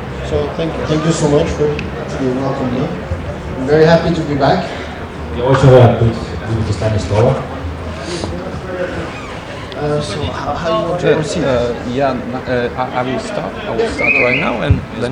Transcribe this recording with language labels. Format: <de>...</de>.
<en>So thank you so much for welcoming me. I'm very happy to be back.</en> <ru>Я очень рад быть в Узбекистане снова.</ru> <en>So how you want to proceed? I will start right now and then.</en>